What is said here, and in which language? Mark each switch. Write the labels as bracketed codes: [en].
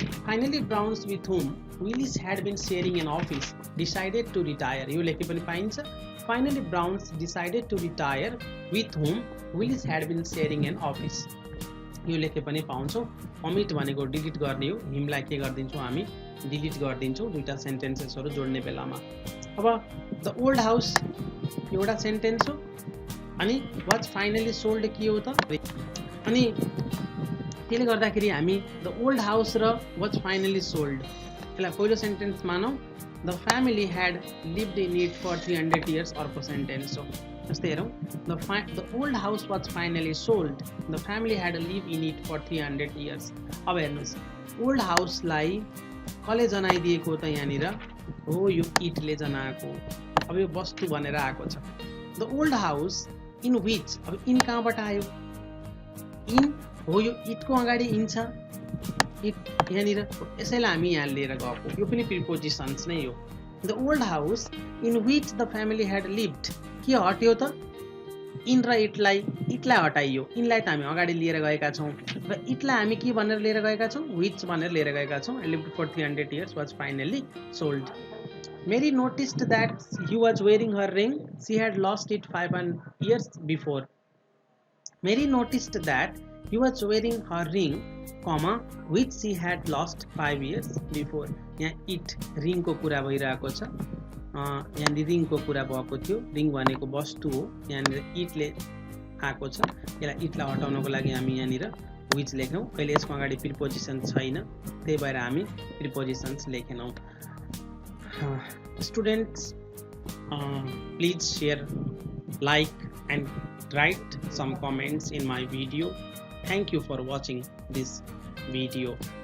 [en] finally Browns with whom Willis had been sharing an office decided to retire, [ne] यो लेखे पनि पाइन्छ. [en] finally Browns decided to retire with whom Willis had been sharing an office, [ne] यो लेखे पनि पाउँछौँ. अमिट भनेको डिलिट गर्ने हो, हिमलाई के गरिदिन्छौँ हामी? डिलिट गरिदिन्छौँ दुईवटा सेन्टेन्सेसहरू जोड्ने बेलामा. अब द ओल्ड हाउस एउटा सेन्टेन्स हो, अनि [en] was finally sold [ne] के हो त? अनि त्यसले गर्दाखेरि हामी द ओल्ड हाउस र [en] was finally sold, [ne] यसलाई पहिलो सेन्टेन्स मानौँ. [en] the family had lived in it for 300 years [ne] अर्को सेन्टेन्स हो. [en] जस्तै हेरौँ, the old house was finally sold, the family had live in it for 300 years. [ne] अब हेर्नुहोस्, ओल्ड हाउसलाई कसले जनाइदिएको त? यहाँनिर हो यो इटले जनाएको. अब यो वस्तु भनेर आएको छ. [en] the old house in which, [ne] अब इन कहाँबाट आयो? इन हो यो इटको अगाडि इन छ, इट यहाँनिर यसैलाई हामी यहाँ लिएर गएको, यो पनि प्रिपोजिसन्स नै हो। [en] the old house in which the family had lived, [ne] के हट्यो त? इन र इटलाई हटाइयो, इनलाई त हामी अगाडि लिएर गएका छौँ र इटलाई हामी के भनेर लिएर गएका छौँ? [en] which [ne] भनेर लिएर गएका छौँ। [en] Lived for 300 years was finally sold. Mary noticed that he was wearing her ring. She had lost it 5 years before. Mary noticed that he was wearing her ring, comma, which she had lost 5 years before. [ne] यहाँ it ring को कुरा भइरहेको छ, यहाँ ring को कुरा भएको थियो। ring भनेको वस्तु हो, यहाँ it ले आएको छ। यसलाई it लाई हटाउनको लागि हामी यहाँनिर which लेख्यौं। अहिले यसको अगाडि प्रिपोजिसन छैन, त्यही भएर हामी प्रिपोजिसन्स लेखेनौं। [en] Students, please share, like and write some comments in my video. Thank you for watching this video.